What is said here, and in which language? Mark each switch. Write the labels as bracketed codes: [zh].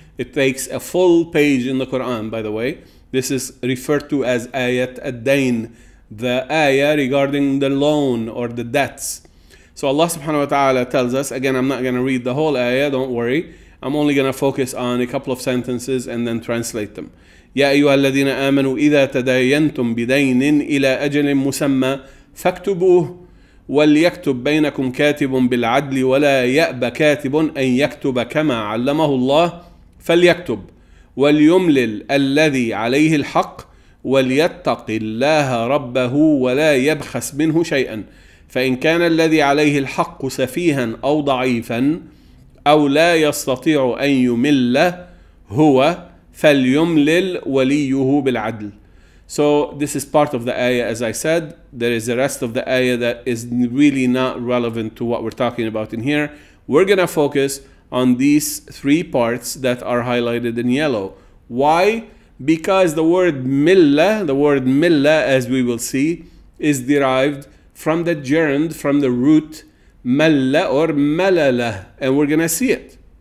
[en] It takes a full page in the Quran, by the way. This is referred to as ayat Deen, the ayah regarding the loan or the debts. So Allah subhanahu wa ta'ala tells us, again, I'm not going to read the whole ayah, don't worry. I'm only going to focus on a couple of sentences and then translate them. [ar] يا أيها الذين آمنوا إذا تداينتم بدين إلى أجل مسمى فاكتبوه وليكتب بينكم كاتب بالعدل ولا يأب كاتب أن يكتب كما علمه الله فليكتب وليملل الذي عليه الحق وليتق الله ربه ولا يبخس منه شيئا فإن كان الذي عليه الحق سفيها أو ضعيفا أو لا يستطيع أن يمل هو فليملل وليه بالعدل. [en] So this is part of the ayah, as I said. There is the rest of the ayah that is really not relevant to what we're talking about in here. We're going to focus on these three parts that are highlighted in yellow. Why? Because the word millah, as we will see, is derived from the gerund, from the root malla or malala, and we're going to see it.